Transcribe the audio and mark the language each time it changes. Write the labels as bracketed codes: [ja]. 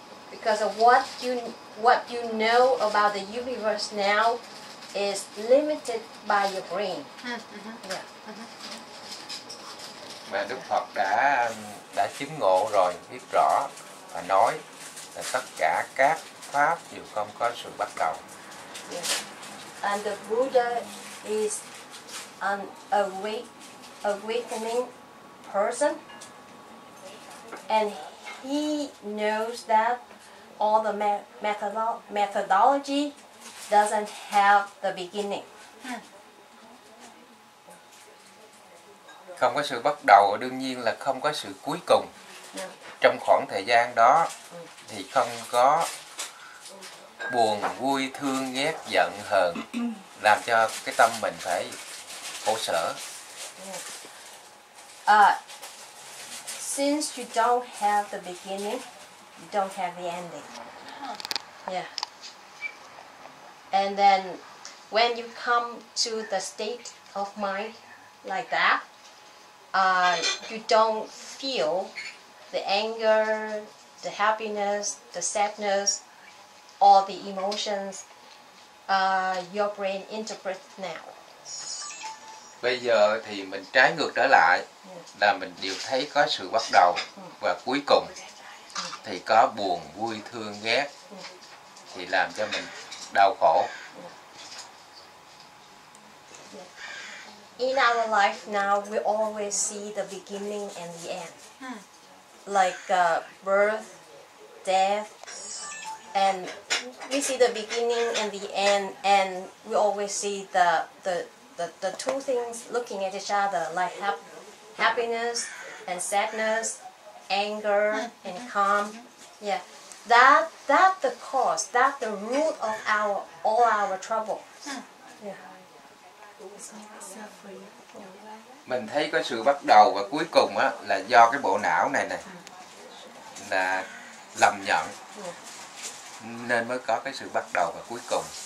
[en] Because of what you know about the universe now is limited by your brain. Yeah. [vi] Và Đức Phật đã chứng ngộ rồi, biết rõ và nói là tất cả các pháp đều không có sự bắt đầu. [en] Yeah. And the Buddha is an awakening person, and he knows that all the methodology doesn't have the beginning. [vi] Không có sự bắt đầu, đương nhiên là không có sự cuối cùng. [en] Yeah. [vi] Trong khoảng thời gian đó thì không có buồn, vui, thương, ghét, giận, hờn, làm cho cái tâm mình phải khổ sở. [en] Yeah. Since you don't have the beginning, you don't have the ending. Yeah. And then when you come to the state of mind like that, you don't feel the anger, the happiness, the sadness, all the emotions your brain interprets now. [vi] Bây giờ thì mình trái ngược trở lại, là mình đều thấy có sự bắt đầu và cuối cùng thì có buồn, vui, thương, ghét, thì làm cho mình đau khổ. [en] In our life now, we always see the beginning and the end. Like birth, death, and we see the beginning and the end, and we always see the two things looking at each other, like happiness and sadness, anger and calm. Yeah, that's the cause, that's the root of all our trouble. Yeah. [vi] Mình thấy có sự bắt đầu và cuối cùng á, là do cái bộ não này là lầm nhận, nên mới có cái sự bắt đầu và cuối cùng.